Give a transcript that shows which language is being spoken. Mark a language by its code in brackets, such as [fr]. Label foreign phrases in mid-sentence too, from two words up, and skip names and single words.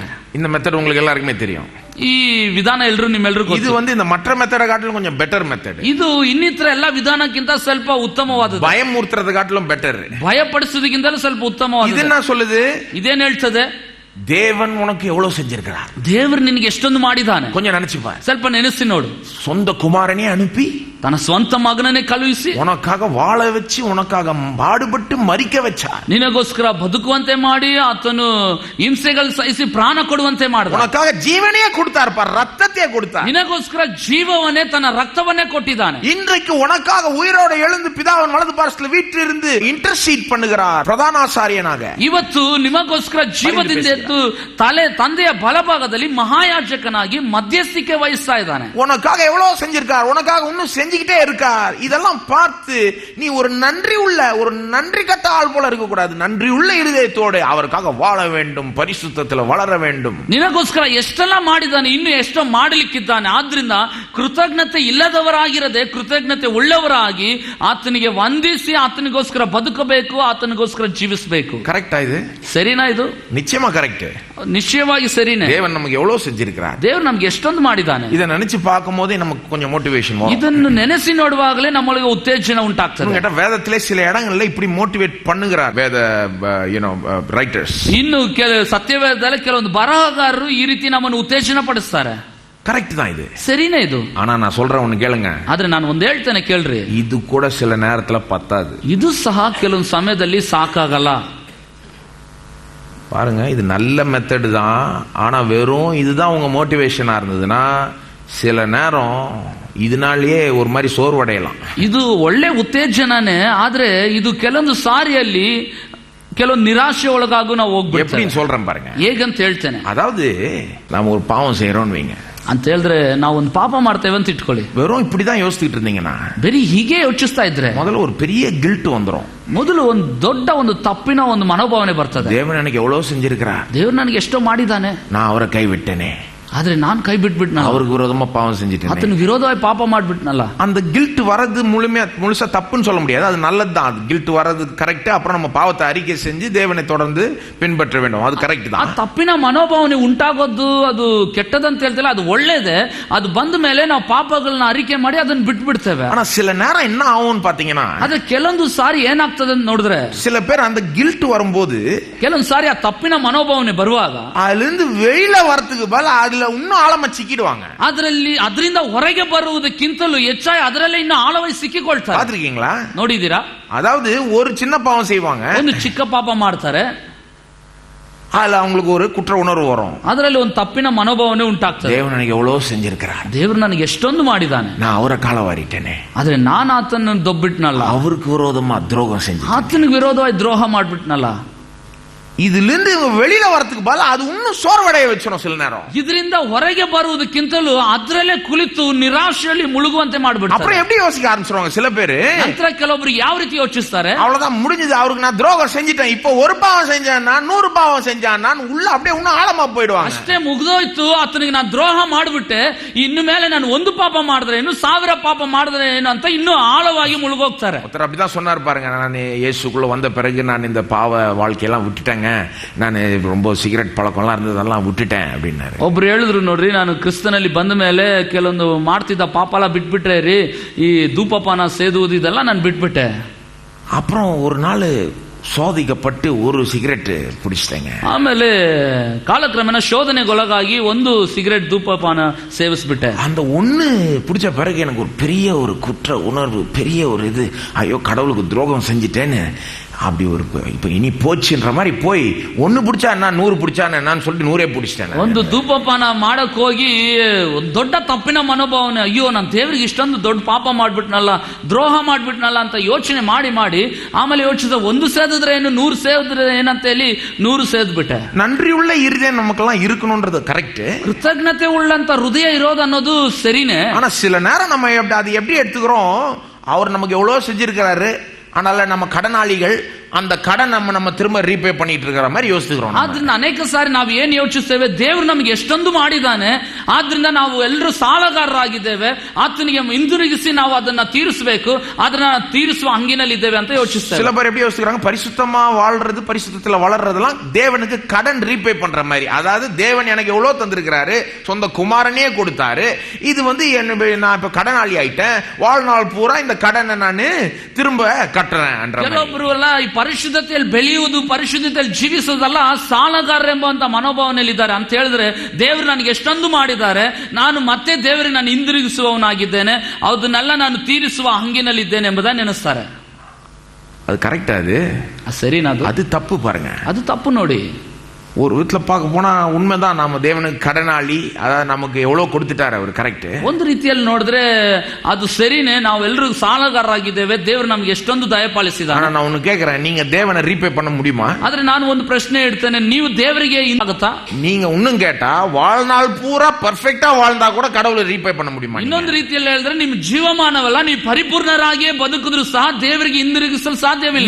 [ta] இந்த மெத்தட் உங்களுக்கு எல்லாருக்குமே தெரியும். [kn] ಈ ವಿಧಾನ ನಿಮ್ಮೆಲ್ಲರಿಗೂ ಇದು ಒಂದು [ta] இந்த மற்ற மெத்தட காட்டிலும் கொஞ்சம் பெட்டர் மெத்தட். [kn] ಇದು ಇನ್ನಿತರ ಎಲ್ಲ ವಿಧಾನಕ್ಕಿಂತ ಸ್ವಲ್ಪ ಉತ್ತಮವಾದದ್ದು. [ta] பயமுறுத்துறது காட்டிலும் பெட்டர். [kn] ಭಯಪಡಿಸೋದಕ್ಕಿಂತಲೂ ಸ್ವಲ್ಪ ಉತ್ತಮವಾದದ್ದು. [ta] இது என்ன சொல்லுது? [kn] ಇದೇನ್ ಹೇಳ್ತದೆ? [ta] தேவன் உனக்கு எவ்வளவு செஞ்சிருக்கிறார், [kn] ದೇವರು ನಿನಗೆ ಎಷ್ಟೊಂದು ಮಾಡಿದ್ದಾನೆ. [ta] கொஞ்சம் நினைச்சு பாரு. [kn] ಸ್ವಲ್ಪ ನೆನೆಸಿ ನೋಡು. [ta] சொந்த குமாரனே அனுப்பி [kn] ತನ್ನ ಸ್ವಂತ ಮಗನನ್ನೇ ಕಳುಹಿಸಿ [ta] உனக்காக வாழ வச்சு உனக்காக பாடுபட்டு ಮರಿக்க வச்சார். [kn] ನಿನಗೋಸ್ಕರ ಬದುಕುವಂತೆ ಮಾಡಿ ಆತನು ಹಿಂಸೆಗಳು ಸಹಿಸಿ ಪ್ರಾಣ ಕೊಡುವಂತೆ ಮಾಡಿದ. [ta] உனக்காக ஜீவனையே கொடுத்தார், பார், ரத்தத்தையே கொடுத்தார். [kn] ನಿನಗೋಸ್ಕರ ಜೀವವನ್ನೇ, ತನ್ನ ರಕ್ತವನ್ನೇ ಕೊಟ್ಟಿದ್ದಾನೆ. [ta] இன்றைக்கு உனக்காக உயிரோடு எழுந்து பிதாவின் வலது பார்சத்தில் வீற்றிருந்து இன்டர்சீட் பண்ணுகிறார், பிரதான ஆசாரியனாக. [kn] ಇವತ್ತು ನಿಮಗೋಸ್ಕರ ಜೀವದಿಂದ ಎದ್ದು ತಂದೆಯ ಬಲಭಾಗದಲ್ಲಿ ಮಹಾಯಾಜಕನಾಗಿ ಮಧ್ಯಸ್ಥಿಕೆ ವಹಿಸ್ತಾ ಇದ್ದಾನೆ. [ta] உனக்காக எவ்வளவு செஞ்சிருக்கார், உனக்காக இன்னும் செஞ்சுக்கிட்டே இருக்கார். இதெல்லாம் பார்த்து நீ ஒரு நன்றி உள்ள, ஒரு நன்றி கட்ட ஆள் போல இருக்க கூடாது. நன்றி உள்ள இருதயத்தோடு அவருக்காக வாழ வேண்டும், பரிசுத்தத்தில் வளர வேண்டும். [kn] ನಿನಗೋಸ್ಕರ ಎಷ್ಟೆಲ್ಲ ಮಾಡಿದ್ದಾನೆ, ಇನ್ನು ಎಷ್ಟೋ ಮಾಡಲಿಕ್ಕಿದ್ದಾನೆ. ಆದ್ರಿಂದ ಕೃತಜ್ಞತೆ ಇಲ್ಲದವರಾಗಿರದೆ ಕೃತಜ್ಞತೆ ಉಳ್ಳವರಾಗಿ ಆತನಿಗೆ ವಂದಿಸಿ ಆತನಿಗೋಸ್ಕರ ಬದುಕಬೇಕು, ಆತನಿಗೋಸ್ಕರ ಜೀವಿಸಬೇಕು. ಕರೆಕ್ಟಾ? ಇದು ಸರಿನಾ? ಇದು [ta] நிச்சயமா கரெக்ட், [kn] ನಿಶ್ಚಯವಾಗಿ ಸರಿನೇ. [ta] தேவன் நமக்கு எவ்வளவு செஞ்சிருக்கிறார், [kn] ದೇವರು ನಮ್ಗೆ ಎಷ್ಟೊಂದು ಮಾಡಿದ್ದಾನೆ. [ta] இதை நினைச்சு பார்க்கும் போதே நமக்கு கொஞ்சம் மோட்டிவேஷன் வரும். [kn] ಇದನ್ನು ನೆನೆಸಿ ನೋಡುವಾಗಲೇ ನಮಗೆ ಉತ್ತೇಜನ ಉಂಟಾಗ್ತದೆ. [ta] கேட்டா வேதத்திலே சில இடங்கள்ல இப்படி மோட்டிவேட் பண்ணுகிறார் வேத ரைட்டர்ஸ். [kn] ಇನ್ನು ಸತ್ಯವೇದದಲ್ಲಿ ಕೆಲವೊಂದು ಬರಹಗಾರರು ಈ ರೀತಿ ನಮ್ಮನ್ನು ಉತ್ತೇಜನ ಪಡಿಸ್ತಾರೆ. [ta] கரெக்ட் தான், இது [kn] சரிನೇ ಇದು. [ta] ஆனா நான் சொல்றேன் ஒன்னு கேளுங்க. [kn] ಆದ್ರೆ ನಾನು ಒಂದ್ ಹೇಳ್ತೇನೆ ಕೇಳ್ರಿ. [ta] இது கூட சில நேரத்துல பத்தாது. [kn] ಇದು ಸಹ ಕೆಲವೊಂದು ಸಮಯದಲ್ಲಿ ಸಾಕಾಗಲ್ಲ. [ta] பாருங்க, இது நல்ல மெத்தட் தான், ஆனா வெறும் இதுதான் உங்க மோட்டிவேஷனா இருந்ததுன்னா சில நேரம் இதனாலேயே ஒரு மாதிரி சோர்வடையலாம். [kn] ಇದು ಒಳ್ಳೆ ಉತ್ತೇಜನನೇ, ಆದ್ರೆ ಇದು ಕೆಲವೊಂದು ಸಾರಿಯಲ್ಲಿ ಕೆಲವೊಂದು ನಿರಾಶೆ ಒಳಗಾಗೂ ನಾವು ಹೋಗ್ಬಿಡ್ತೀವಿ. [ta] எப்படின்னு சொல்றேன் பாருங்க. [kn] ಹೇಗಂತ ಹೇಳ್ತೇನೆ. [ta] அதாவது நாம ஒரு பாவம் செய்யறோம்னு வைங்க. [kn] ಅಂತ ಹೇಳಿದ್ರೆ ನಾವು ಒಂದು ಪಾಪ ಮಾಡ್ತೇವೆ ಅಂತ ಇಟ್ಕೊಳ್ಳಿ. [ta] வெறும் இப்படிதான் யோசிச்சுட்டு இருந்தீங்கன்னா, [kn] ಬರೀ ಹೀಗೆ ಯೋಚಿಸ್ತಾ ಇದ್ರೆ [ta] முதல்ல ஒரு பெரிய கில்ட் வந்துரும். [kn] ಮೊದಲು ಒಂದು ದೊಡ್ಡ ಒಂದು ತಪ್ಪಿನ ಒಂದು ಮನೋಭಾವನೆ ಬರ್ತದೆ. [ta] தேவன் எனக்கு எவ்வளவு செஞ்சிருக்கிறார், [kn] ದೇವ್ರು ನನಗೆ ಎಷ್ಟೋ ಮಾಡಿದ್ದಾನೆ, [ta] நான் அவரை கைவிட்டேனே, [kn] ಆದ್ರೆ ನಾನ್ ಕೈ ಬಿಟ್ಬಿಟ್ನ, [ta] அவருக்கு விரோதமா பாவம் செஞ்சுட்டேன், [kn] ಆತನ ವಿರೋಧವಾಗಿ ಪಾಪ ಮಾಡ್ಬಿಟ್ನಲ್ಲ. [ta] அந்த கில்ட் வரது முழுசா தப்புன்னு சொல்ல முடியாது, அது நல்லதுதான். அது கில்ட் வரது கரெக்ட். அப்புறம் நம்ம பாவத்தை அறிக்கை செஞ்சு தேவனை தொடர்ந்து பின்பற்ற வேண்டும், அது கரெக்ட் தான். [kn] ಆ ತಪ್ಪಿನ ಮನೋಭಾವನೆ ಉಂಟಾಗೋದು ಅದು ಕೆಟ್ಟದಂತ ಹೇಳ್ತಿಲ್ಲ, ಅದು ಒಳ್ಳೇದೇ. ಅದು ಬಂದ ಮೇಲೆ ನಾವು ಪಾಪಗಳನ್ನ ಅರಿಕೆ ಮಾಡಿ ಅದನ್ನ ಬಿಟ್ಬಿಡ್ತೇವೆ. [ta] ஆனா சில நேரம் என்ன ஆகும்னு பாத்தீங்கன்னா, [kn] ಆದ್ರೆ ಕೆಲವೊಂದು ಸಾರಿ ಏನಾಗ್ತದೆ ಅಂತ ನೋಡಿದ್ರೆ, [ta] சில பேர் அந்த கில்ட் வரும்போது, [kn] ಕೆಲವೊಂದು ಸಾರಿ ಆ ತಪ್ಪಿನ ಮನೋಭಾವನೆ ಬರುವಾಗ [ta] அதுல இருந்து வெளியில வரதுக்கு பதிலா அதுல அதுல இன்னும் ஆழமா சிக்கிடுவாங்க. [kn] ಅದರಿಂದ ಹೊರಗೆ ಬರುವುದಕ್ಕಿಂತಲೂ ಹೆಚ್ಚಾಗಿ ಅದರಲ್ಲೇ ಇನ್ನು ಆಳವಾಗಿ ಸಿಕ್ಕಿಕೊಳ್ತಾರೆ. [ta] பாத்திருக்கீங்களா? [kn] ನೋಡಿದೀರಾ? [ta] அதாவது ஒரு சின்ன பாவம் செய்வாங்க, [kn] ಒಂದು ಚಿಕ್ಕ ಪಾಪ ಮಾಡ್ತಾರೆ, [ta] அதுல அவங்களுக்கு ஒரு குற்ற உணர்வு வரும், [kn] ಅದರಲ್ಲಿ ಒಂದು ತಪ್ಪಿನ ಮನೋಭಾವನೆ ಉಂಟಾಗ್ತದೆ. [ta] தேவன் எனக்கு எவ்வளவு செஞ்சிருக்கிறார், [kn] ದೇವರು ನನಗೆ ಎಷ್ಟೊಂದು ಮಾಡಿದ್ದಾನೆ, [ta] நான் அவர கால வாரிட்டேனே, [kn] ಆದ್ರೆ ನಾನು ಆತನ ದೊಬ್ಬಿಟ್ನಲ್ಲ, [ta] அவருக்கு விரோதமா துரோகம் செஞ்சு [kn] ಆತನಿಗೆ ವಿರೋಧವಾಗಿ ದ್ರೋಹ ಮಾಡ್ಬಿಟ್ನಲ್ಲ. [ta] இதுல இருந்து வெளியில வரதுக்கு பதிலா அது இன்னும் சோர்வடைய வச்சிடும். சில நேரம் [kn] ಇದರಿಂದ ಹೊರಗೆ ಬರುವುದಕ್ಕಿಂತಲೂ ಅದರಲ್ಲೇ ಕುಳಿತು ನಿರಾಶೆಯಲ್ಲಿ ಮುಳುಗುವಂತೆ ಮಾಡ್ಬಿಡ್ತಾರೆ. [ta] அப்புறம் எப்படி யோசிக்க ஆரம்பிச்சிருவாங்க சில பேரு. [kn] ನಂತರ ಕೆಲವೊಬ್ರು ಯಾವ ರೀತಿ ಯೋಚಿಸ್ತಾರೆ, [ta] அவ்வளவுதான் முடிஞ்சது, அவருக்கு நான் துரோகம் செஞ்சிட்டேன், இப்போ ஒரு பாவம் செஞ்சேன், 100 பாவம் செஞ்சான், நான் உள்ள அப்படியே இன்னும் ஆழமா போயிடுவாங்க. [kn] ಅಷ್ಟೇ ಮುಗಿದೋಯ್ತು, ಆತನಿಗೆ ನಾನು ದ್ರೋಹ ಮಾಡ್ಬಿಟ್ಟೆ, ಇನ್ನು ಮೇಲೆ ನಾನು ಒಂದು ಪಾಪ ಮಾಡಿದ್ರೆ ಇನ್ನು 1000 ಪಾಪ ಮಾಡಿದ್ರೆ ಏನು ಅಂತ ಇನ್ನೂ ಆಳವಾಗಿ ಮುಳುಗೋಗ್ತಾರೆ. [ta] ஒருத்தர் அப்படிதான் சொன்னார் பாருங்க, நான் இயேசுக்குள்ள வந்த பிறகு நான் இந்த பாவ வாழ்க்கையெல்லாம் விட்டுட்டேங்க, நான் ரொம்ப சிகரெட் பழக்கம்லாம் இருந்ததெல்லாம் விட்டுட்டேன் அப்படின்னாரு. [kn] ಒಬ್ರು ಹೇಳಿದ್ರು ನೋಡ್ರಿ, ನಾನು ಕ್ರಿಸ್ತನಲ್ಲಿ ಬಂದ ಮೇಲೆ ಕೆಲವೊಂದು ಮಾಡ್ತಿದ್ದ ಪಾಪ ಎಲ್ಲ ಬಿಟ್ಬಿಟ್ರೆ ರೀ, ಈ ಧೂಪಪಾನ ಸೇದುವುದು ಇದೆಲ್ಲ ನಾನು ಬಿಟ್ಬಿಟ್ಟೆ. [ta] அப்புறம் ஒரு நாள் சோதிக்கப்பட்டு ஒரு சிகரெட் பிடிச்சிட்டேங்க. [kn] ಆಮೇಲೆ ಕಾಲಕ್ರಮೇಣ ಶೋಧನೆಗೊಳಗಾಗಿ ಒಂದು ಸಿಗರೆಟ್ ಧೂಪಪಾನ ಸೇವಿಸ್ಬಿಟ್ಟೆ. [ta] அந்த ஒண்ணு பிடிச்ச பிறகு எனக்கு ஒரு பெரிய ஒரு குற்ற உணர்வு, பெரிய ஒரு இது, ஐயோ கடவுளுக்கு துரோகம் செஞ்சிட்டேன்னு அப்படி ஒரு இப்ப இனி போச்சுன்ற மாதிரி போய் ஒன்னு பிடிச்சா என்ன 100 பிடிச்சா என்னன்னு சொல்லிட்டு 100 பிடிச்சிட்டேன். [kn] ಒಂದು ಧೂಪಪಾನ ಮಾಡಕ್ ಹೋಗಿ ಒಂದು ದೊಡ್ಡ ತಪ್ಪಿನ ಮನೋಭಾವನೆ, ಅಯ್ಯೋ ನಾನು ದೇವರಿಗೆ ಇಷ್ಟೊಂದು ದೊಡ್ಡ ಪಾಪ ಮಾಡ್ಬಿಟ್ನಲ್ಲ, ದ್ರೋಹ ಮಾಡ್ಬಿಟ್ನಲ್ಲ ಅಂತ ಯೋಚನೆ ಮಾಡಿ ಮಾಡಿ ಆಮೇಲೆ ಯೋಚಿಸಿದ ಒಂದು ಸೇದಿದ್ರೆ ಏನು 100 ಸೇದಿದ್ರೆ ಏನಂತ ಹೇಳಿ 100 ಸೇದ್ಬಿಟ್ಟೆ. [ta] நன்றி உள்ள இருதயம் நமக்கெல்லாம் இருக்கணும்ன்றது கரெக்ட், [kn] ಕೃತಜ್ಞತೆ ಉಳ್ಳಂತ ಹೃದಯ ಇರೋದು ಅನ್ನೋದು ಸರಿನೇ. [ta] ஆனா சில நேரம் நம்ம அது எப்படி எடுத்துக்கிறோம், அவர் நமக்கு எவ்வளவு செஞ்சிருக்கிறாரு, அதனால நம்ம கடனாளிகள், அந்த கடன் நம்ம திரும்ப ரீபே பண்ணிட்டு இருக்கிற மாதிரி யோசிக்கிறோம். [kn] ಆದ್ರಿಂದ ಅನೇಕ ಸಾರಿ ನಾವು ಏನ್ ಯೋಚಿಸ್ತೇವೆ, ದೇವರು ನಮಗೆ ಎಷ್ಟೊಂದು ಮಾಡಿದ್ದಾನೆ, ಆದ್ರಿಂದ ನಾವು ಎಲ್ಲರೂ ಸಾಲಗಾರರಾಗಿದ್ದೇವೆ, ಆತನಿಗೆ ಹಿಂದಿರುಗಿಸಿ ನಾವು ಅದನ್ನ ತೀರಿಸಬೇಕು, ಅದನ್ನ ತೀರಿಸುವ ಹಂಗಿನಲ್ಲಿ ಇದ್ದೇವೆ ಅಂತ ಯೋಚಿಸ್ತೇವೆ. [ta] சில பேர் எப்படி யோசிக்கிறாங்க, பரிசுத்தமா வாழ்றது, பரிசுத்தத்துல வளர்றதெல்லாம் தேவனுக்கு கடன் ரீபே பண்ற மாதிரி. அதாவது தேவன் எனக்கு எவ்வளவு தந்திருக்கிறாரு, சொந்த குமாரனே கொடுத்தாரு, இது நான் இப்ப கடனாளி ஆயிட்டேன், வாழ்நாள் பூரா இந்த கடனை நான் திரும்ப கட்டுறேன். [kn] ಕೆಲವೊಬ್ಬರು ಎಲ್ಲ ಪರಿಶುದ್ಧತೆಯಲ್ಲಿ ಬೆಳೆಯುವುದು, ಪರಿಶುದ್ಧತೆಯಲ್ಲಿ ಜೀವಿಸುವುದಲ್ಲ ಸಾಲಗಾರರೆಂಬಂತ ಮನೋಭಾವನೆಯಲ್ಲಿದ್ದಾರೆ. ಅಂತ ಹೇಳಿದ್ರೆ ದೇವರು ನನಗೆ ಎಷ್ಟೊಂದು ಮಾಡಿದ್ದಾರೆ, ನಾನು ಮತ್ತೆ ದೇವರಿಗೆ ನಾನು ಹಿಂದಿರುಗಿಸುವವನಾಗಿದ್ದೇನೆ, ಅದನ್ನೆಲ್ಲ ನಾನು ತೀರಿಸುವ ಹಂಗಿನಲ್ಲಿದ್ದೇನೆ ಎಂಬುದನ್ನು ನೆನೆಸ್ತಾರೆ. [ta] அது கரெக்டா? அது [kn] ಸರಿನಾ? [ta] அது தப்பு பாருங்க, [kn] ಅದು ತಪ್ಪು ನೋಡಿ. [ta] ஒரு வீட்டுல பார்க்க போனா உண்மைதான், நாம தேவனுக்கு கடனாளி, அதாவது நமக்கு எவ்வளவு கொடுத்துட்டாரு அவர், கரெக்ட். [kn] ಒಂದು ರೀತಿಯಲ್ಲಿ ನೋಡಿದ್ರೆ ಅದು ಸರಿನೇ, ನಾವು ಎಲ್ಲರೂ ಸಾಲಗಾರರಾಗಿದ್ದೇವೆ, ದೇವರು ನಮ್ಗೆ ಎಷ್ಟೊಂದು ದಯಪಾಲಿಸಿದಾನೆ. [ta] நான் ஒன்னு கேக்குறேன், நீங்க தேவனை ரீபே பண்ண முடியுமா? [kn] ಆದ್ರೆ ನಾನು ಒಂದು ಪ್ರಶ್ನೆ ಇಡ್ತೇನೆ, ನೀವು ದೇವರಿಗೆ ಆಗುತ್ತಾ? [ta] நீங்க இன்னும் கேட்டா வாழ்நாள் பூரா பர்ஃபெக்ட்டா வாழ்ந்தா கூட கடவுளை ரீபே பண்ண முடியுமா? [kn] ಇನ್ನೊಂದು ರೀತಿಯಲ್ಲಿ ಹೇಳಿದ್ರೆ ನಿಮ್ಮ ಜೀವಮಾನವಲ್ಲ, ನೀವು ಪರಿಪೂರ್ಣರಾಗಿಯೇ ಬದುಕಿದ್ರು ಸಹ ದೇವರಿಗೆ ಹಿಂದಿರುಗಿಸಲು ಸಾಧ್ಯವಿಲ್ಲ.